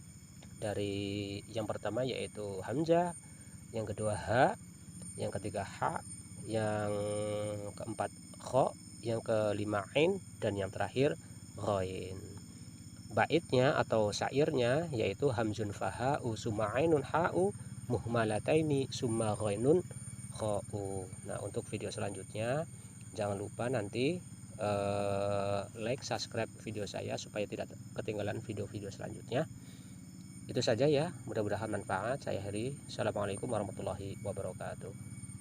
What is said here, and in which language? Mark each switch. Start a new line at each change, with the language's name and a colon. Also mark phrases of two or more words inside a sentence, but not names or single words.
Indonesian: Dari yang pertama yaitu hamzah, yang kedua ha, yang ketiga ha, yang keempat kho, yang kelima ain, dan yang terakhir ghain. Baitnya atau syairnya yaitu
Arabic: همزٌ فهاءٌ ثم عينٌ حاءُ مهملتانِ ثم غينٌ خاءُ.
Indonesian: Nah, untuk video selanjutnya jangan lupa nanti like, subscribe video saya supaya tidak ketinggalan video-video selanjutnya. Itu saja ya, mudah-mudahan manfaat. Saya Heri.
Arabic: السلام عليكم ورحمة الله وبركاته.